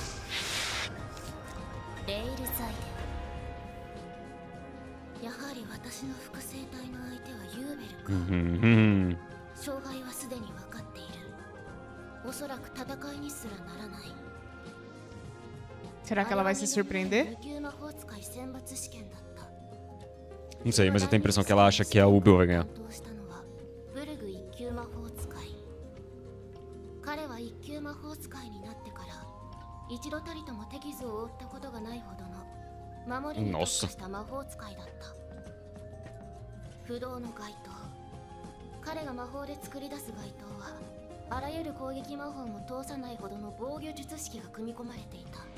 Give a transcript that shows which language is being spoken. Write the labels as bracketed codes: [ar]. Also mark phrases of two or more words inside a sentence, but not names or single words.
[pt] Uhum. Será que ela vai se surpreender? Não sei, mas eu tenho a impressão que ela acha que a Ubil vai ganhar. [ja] 彼は一級魔法使いになってから一度たりとも手傷を負ったことがないほどの守りに特化した魔法使いだった。不動の街灯。彼が魔法で作り出す街灯はあらゆる攻撃魔法も通さないほどの防御術式が組み込まれていた。